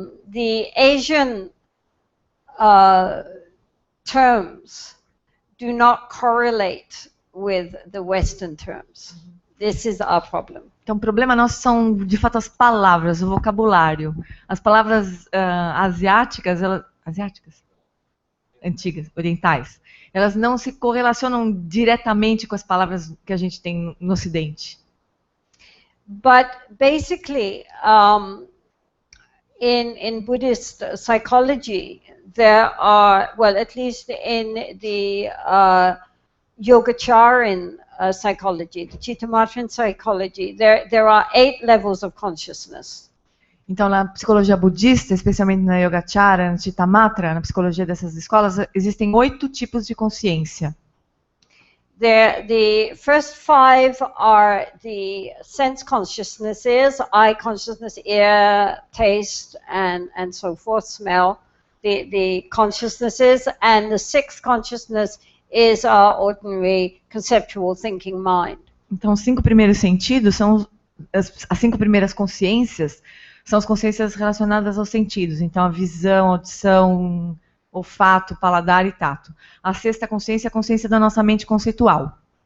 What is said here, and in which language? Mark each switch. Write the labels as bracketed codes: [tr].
[en] The Asian terms do not correlate with the Western terms. This is our problem. [pt] Então, o problema nosso são, de fato, as palavras, o vocabulário. As palavras asiáticas, antigas, orientais, elas não se correlacionam diretamente com as palavras que a gente tem no Ocidente. [en] But basically, in Buddhist psychology, there are, well, at least in the Yogacaran psychology, the Chittamatrin psychology, there are 8 levels of consciousness. [pt] Então, na psicologia budista, especialmente na Yogacara, na Chittamatra, na psicologia dessas escolas, existem 8 tipos de consciência. [en] The first 5 are the sense consciousnesses, eye consciousness, ear, taste, and so forth, smell, the consciousnesses, and the 6th consciousness is our ordinary conceptual thinking mind. [pt] Então, os 5 primeiros sentidos são as 5 primeiras consciências, são as consciências relacionadas aos sentidos. Então, a visão, a audição, olfato, paladar e tato. A 6ª consciência é a consciência da nossa mente conceitual.